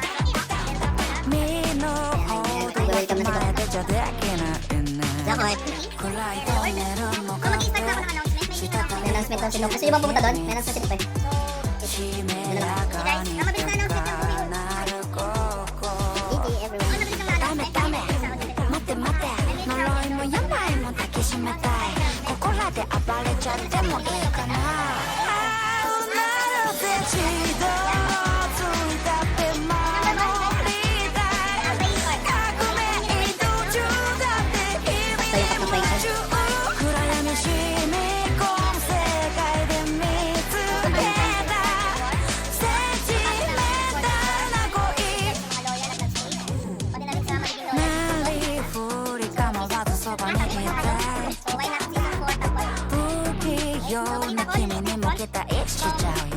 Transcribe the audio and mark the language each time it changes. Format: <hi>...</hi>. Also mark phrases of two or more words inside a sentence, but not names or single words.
<tl>Welcome na dito. Ako FP. Kung mag-i-start na ako ng announcement, may hindi na ako announcement doon si Luke. Gusto niyo bang pumunta doon? May announcement pa eh.</tl> <en>Okay guys,</en> <tl>ang mabilis na announcement ng Uri.</tl> <en>GG everyone.</en> <tl>Ang mabilis na announcement.</tl> <ja>待って待って呪いも病も抱きしめたいここらで暴れちゃってもいいかななるべきどついたって守りたい革命途中だって日々夢中暗闇染み込む世界で見つけたセンチメンタルな恋</ja> <tl>Mga loyal at nag-stay. Pati na rin sa magiging loyal.</tl> <ja>なりふり構わずそばにいて</ja> <en>So why not season 4 tapos?</en> <ja>不器用な君に向けた一視じゃ</ja>